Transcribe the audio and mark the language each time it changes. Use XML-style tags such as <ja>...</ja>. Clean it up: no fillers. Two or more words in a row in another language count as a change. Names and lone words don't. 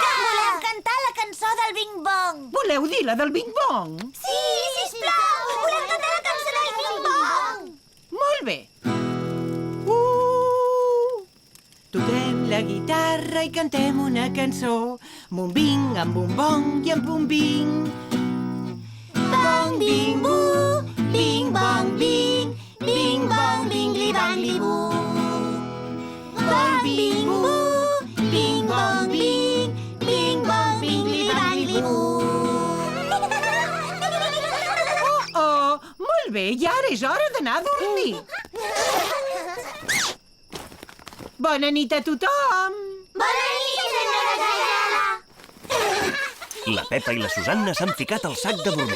<ca>Volem cantar la cançó del Bing Bong. Voleu dir la del Bing Bong? Sí, sisplau! Volem cantar la cançó del Bing Bong. Molt bé. Toquem la guitarra i cantem una cançó. Bombing, amb bombong i amb bombing. Bong, bing, bu, bing, bong, bing, bing, bong, bing-li, bang-li, bu. Bong, bing, bu, bing, bong, bing, bing, bong, bing-li, bang-li, bu. Molt bé, i ara és hora d'anar a dormir. Bona nit a tothom. Bona nit, senyora Gasela. La Pepa i la Susanna s'han ficat al sac de dormir.</ca>